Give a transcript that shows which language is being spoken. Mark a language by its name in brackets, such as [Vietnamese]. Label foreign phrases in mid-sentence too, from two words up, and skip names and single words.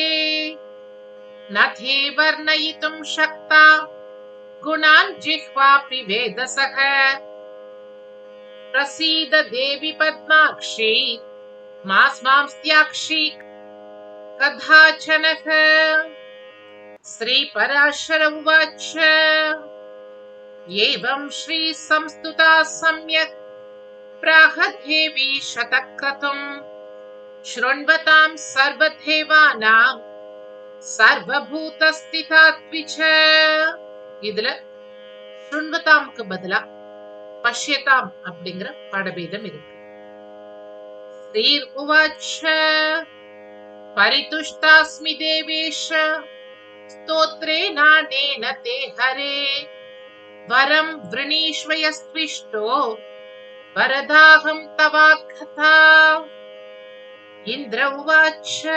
[Sanskrit] न ते वर्णयितुं शक्ता गुणान् जिह्वापि वेधसः. प्रसीद देवि पद्माक्षि मास्मांस्त्याक्षीः कदाचन. श्री पराशर उवाच एवं श्री संस्तुता सम्यक् प्राह देवी शतक्रतुम् शृण्वतां सर्वदेवानां सर्वभूतस्थिता त्विच. [Tamil] இதுல शृण्वताம்க்கு பதிலா பஷ்யதாம் அப்படிங்கிற பாடபேதம் இருக்கு. [Sanskrit] श्रीरुवाच परितुष्टास्मि देवेश स्तोत्रेणानेन ते हरे वरं वृणीष्व यस्त्विष्टो वरदाहं तवार्हता इन्द्र उवाच